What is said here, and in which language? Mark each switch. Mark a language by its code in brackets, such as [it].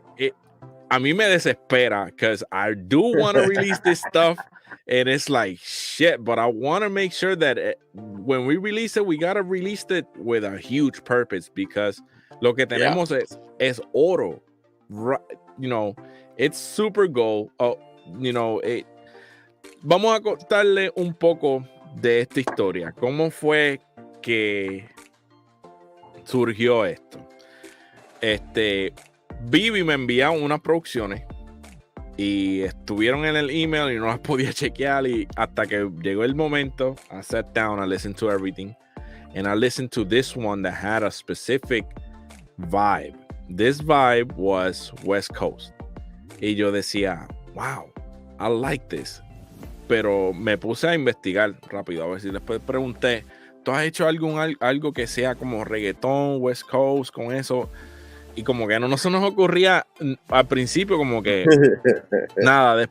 [en] it [es] a mí me desespera [en] because I do want to release this stuff. And it's like shit, but I want to make sure that when we release it, we got to release it with a huge purpose, because [es] lo que [en] Yeah. [es] tenemos es oro. [en] You know, it's super gold. [es] Oh, vamos a contarle un poco de esta historia. ¿Cómo fue que surgió esto? Vivi me enviaron unas producciones y estuvieron en el email y no las podía chequear, y hasta que llegó el momento, [en] I sat down, I listened to everything, and I listened to this one that had a specific vibe. This vibe was West Coast. [es] Y yo decía, [en] wow, I like this. [es] Pero me puse a investigar rápido, a ver si después pregunté, ¿tú has hecho algo que sea como reggaetón, West Coast, con eso? Y como que no se nos ocurría al principio, como que nada.